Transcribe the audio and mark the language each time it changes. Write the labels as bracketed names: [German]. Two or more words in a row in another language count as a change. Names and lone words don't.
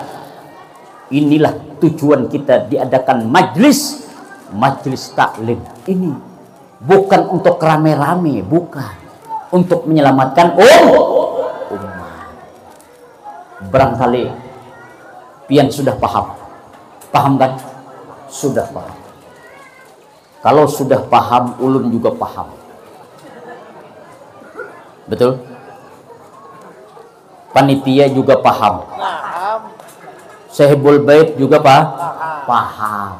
[Indonesian] Inilah tujuan kita diadakan majelis taklim ini. Bukan untuk rame-rame, bukan. Untuk menyelamatkan umat. Barangkali pian sudah paham. Paham kan? Sudah paham. Kalau sudah paham, ulun juga paham. Betul? Panitia juga paham. [Arabic] صاحب البيت [Indonesian] juga paham.